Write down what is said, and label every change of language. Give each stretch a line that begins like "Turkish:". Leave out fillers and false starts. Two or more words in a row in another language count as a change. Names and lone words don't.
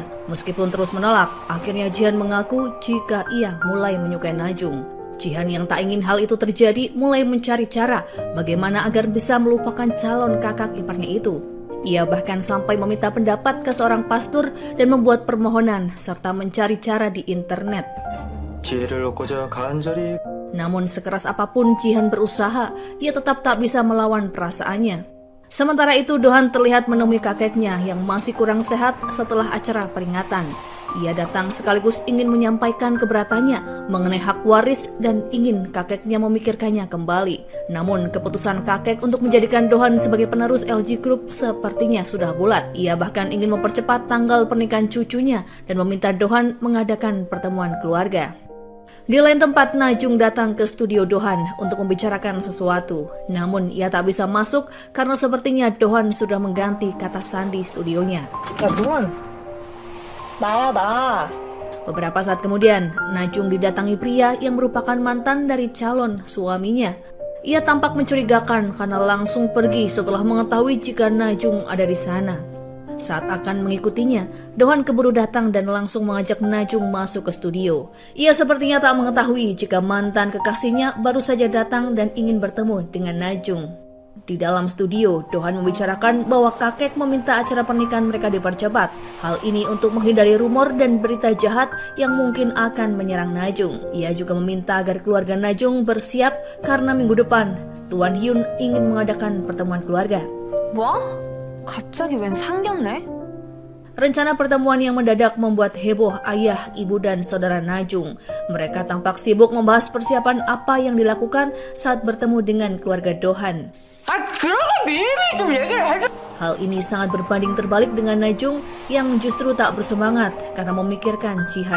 Indonesian: Meskipun terus menolak, akhirnya Jihan mengaku jika ia mulai menyukai Najung. Jihan yang tak ingin hal itu terjadi mulai mencari cara bagaimana agar bisa melupakan calon kakak iparnya itu. Ia bahkan sampai meminta pendapat ke seorang pastor dan membuat permohonan serta mencari cara di internet.
Korean: 지혜를 얻고자 간절히
Indonesian: Namun sekeras apapun Jihan berusaha, ia tetap tak bisa melawan perasaannya. Sementara itu Dohan terlihat menemui kakeknya yang masih kurang sehat setelah acara peringatan. Ia datang sekaligus ingin menyampaikan keberatannya mengenai hak waris dan ingin kakeknya memikirkannya kembali. Namun keputusan kakek untuk menjadikan Dohan sebagai penerus LG Group sepertinya sudah bulat. Ia bahkan ingin mempercepat tanggal pernikahan cucunya dan meminta Dohan mengadakan pertemuan keluarga. Di lain tempat, Najung datang ke studio Dohan untuk membicarakan sesuatu. Namun ia tak bisa masuk karena sepertinya Dohan sudah mengganti kata sandi studionya.
Korean: 야, 누군? 나야, 나.
Indonesian: Beberapa saat kemudian, Najung didatangi pria yang merupakan mantan dari calon suaminya. Ia tampak mencurigakan karena langsung pergi setelah mengetahui jika Najung ada di sana. Saat akan mengikutinya, Dohan keburu datang dan langsung mengajak Najung masuk ke studio. Ia sepertinya tak mengetahui jika mantan kekasihnya baru saja datang dan ingin bertemu dengan Najung. Di dalam studio, Dohan membicarakan bahwa kakek meminta acara pernikahan mereka dipercepat. Hal ini untuk menghindari rumor dan berita jahat yang mungkin akan menyerang Najung. Ia juga meminta agar keluarga Najung bersiap karena minggu depan Tuan Hyun ingin mengadakan pertemuan keluarga.
Korean: 뭐? 갑자기 웬 상견례?
Indonesian: Rencana pertemuan yang mendadak membuat heboh ayah, ibu, dan saudara Najung. Mereka tampak sibuk membahas persiapan apa yang dilakukan saat bertemu dengan keluarga Dohan. Hal ini sangat berbanding terbalik dengan Najung yang justru tak bersemangat karena memikirkan Jihan.